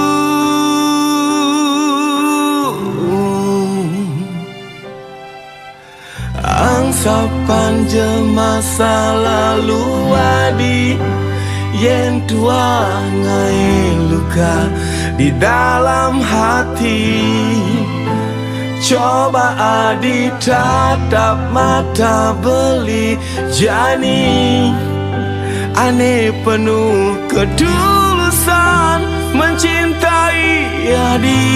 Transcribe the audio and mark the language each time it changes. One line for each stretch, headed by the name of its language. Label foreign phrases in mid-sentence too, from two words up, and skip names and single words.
Indonesian: Angsa panjang masa lalu adi,
Balinese: yen tua ngai
Indonesian: luka di dalam hati. Coba adi tatap mata
Balinese: beli jani, ane
Indonesian: penuh ketulusan mencintai adi.